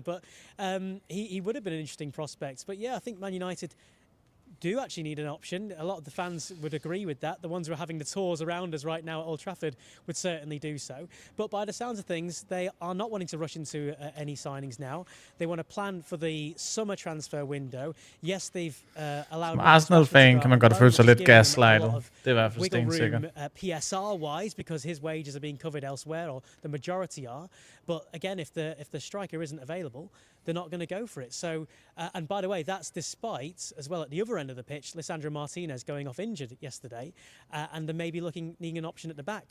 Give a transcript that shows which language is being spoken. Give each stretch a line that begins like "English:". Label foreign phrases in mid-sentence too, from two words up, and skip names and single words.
English: But he would have been an interesting prospect. But yeah, I think Man United do actually need an option. A lot of the fans would agree with that. The ones who are having the tours around us right now at Old Trafford would certainly do so. But by the sounds of things, they are not wanting to rush into any signings now. They want to plan for the summer transfer window. Yes, they've allowed...
Danish: Som Arsenal-fan kan man godt føle sig lidt gaslightet. Det er i hvert fald stensikkert.
English: PSR-wise, because his wages are being covered elsewhere, or the majority are. But again, if the striker isn't available, they're not going to go for it. So, and by the way, that's despite, as well at the other end of the pitch, Lisandro Martinez going off injured yesterday, and they may be needing an option at the back.